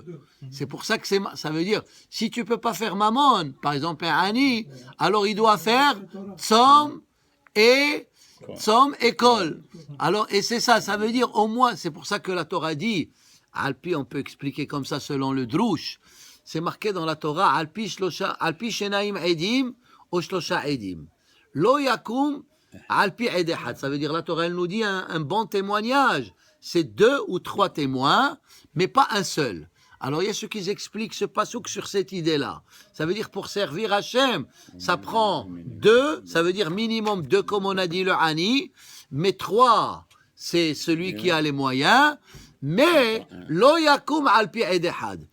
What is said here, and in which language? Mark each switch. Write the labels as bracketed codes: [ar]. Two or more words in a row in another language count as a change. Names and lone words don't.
[fr] C'est pour ça que ça veut dire, si tu ne peux pas faire Mammon, par exemple un Ani, alors il doit faire Tzom et Kol. Alors, et c'est ça, ça veut dire au moins, c'est pour ça que la Torah dit, Alpi, on peut expliquer comme ça selon le Drush, c'est marqué dans la Torah, [he] על פי שניים עדים, [fr] ou [he] שלושה עדים. לא יקום, על פי עד אחד. [fr] Ça veut dire, la Torah, elle nous dit un bon témoignage. C'est 2 ou 3 témoins, mais pas un seul. Alors, il y a ceux qui expliquent ce pasouk sur cette idée-là. Ça veut dire, pour servir Hachem, ça prend 2, ça veut dire minimum 2, comme on a dit le Hani, mais 3, c'est celui qui a les moyens, mais [he] לא יקום על פי עד אחד.